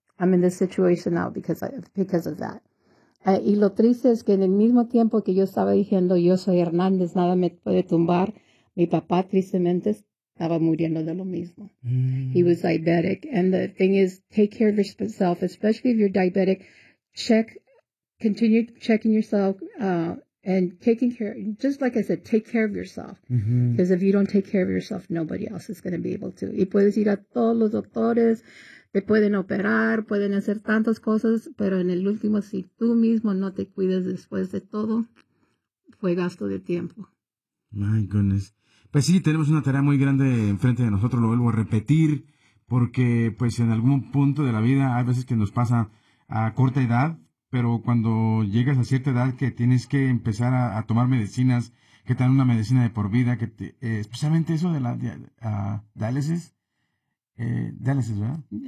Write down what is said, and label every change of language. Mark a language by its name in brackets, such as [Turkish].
[English] I'm in this situation now because of that. [Spanish] Y lo triste es que en el mismo tiempo que yo estaba diciendo, yo soy Hernández, nada me puede tumbar, mi papá tristemente estaba muriendo de lo mismo. [English] He was diabetic. And the thing is, take care of yourself, especially if you're diabetic. Continue checking yourself and taking care. Just like I said, take care of yourself. Because if you don't take care of yourself, nobody else is going to be able to. [Spanish] Y puedes ir a todos los doctores, te pueden operar, pueden hacer tantas cosas, pero en el último, si tú mismo no te cuidas después de todo, fue gasto de tiempo. [English] My goodness. [Spanish] Pues sí, tenemos una tarea muy grande enfrente de nosotros, lo vuelvo a repetir, porque pues en algún punto de la vida hay veces que nos pasa a corta edad, pero cuando llegas a cierta edad que tienes que empezar a tomar medicinas, que te dan una medicina de por vida, que especialmente eso de la diálisis, diálisis, ¿verdad?